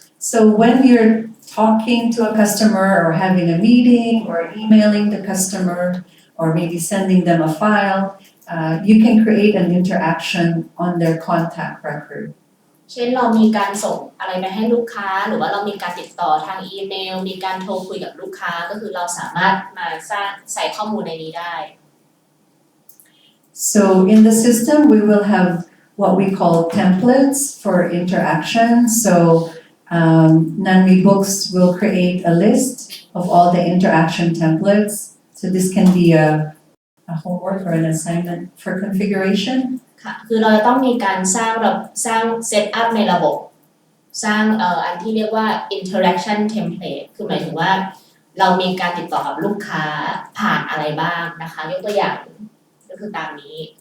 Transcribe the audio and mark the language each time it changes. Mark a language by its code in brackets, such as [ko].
[en] So when you're talking to a customer or having a meeting or emailing the customer or maybe sending them a file, you can create an interaction on their contact record. [th] เช่นเรามีการส่งอะไรไปให้ลูกค้าหรือว่าเรามีการติดต่อทางอีเมลมีการโทรคุยกับลูกค้าก็คือเราสามารถมาสร้างใส่ข้อมูลในนี้ได้ [en] So in the system, we will have what we call templates for interaction. So NAV Books will create a list of all the interaction templates. So this can be a homework or an assignment for configuration. [th] ค่ะคือเราจะต้องมีการสร้างเซตอัพในระบบ สร้างอันที่เรียกว่า interaction template คือหมายถึงว่าเรามีการติดต่อกับลูกค้าผ่านอะไรบ้างนะคะยกตัวอย่างก็คือตามนี้